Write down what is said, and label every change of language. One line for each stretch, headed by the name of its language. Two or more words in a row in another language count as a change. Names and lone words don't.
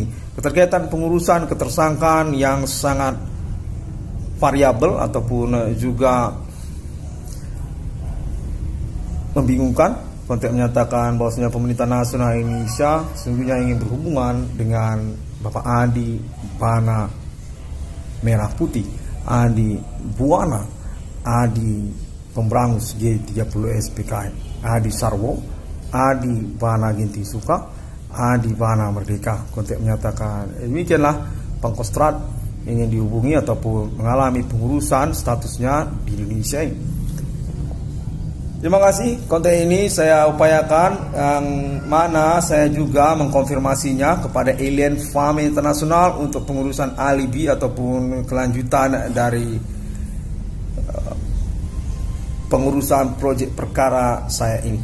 Indonesian: Keterkaitan pengurusan ketersangkaan yang sangat variabel ataupun juga membingungkan. Konteks menyatakan bahwasanya pemerintah nasional Indonesia sesungguhnya ingin berhubungan dengan Bapak Adi Bana Merah Putih, Adi Buana, Adi Pemberangus G30 SPKI, Adi Sarwo, Adi Bana Ginting Suka, Adi Bana Merdeka. Konteks menyatakan demikianlah Pangkostrat ingin dihubungi ataupun mengalami pengurusan statusnya di Indonesia ini. Terima kasih. Konten ini saya upayakan, yang mana saya juga mengkonfirmasinya kepada Alien Farm Internasional untuk pengurusan alibi ataupun kelanjutan dari pengurusan proyek perkara saya ini.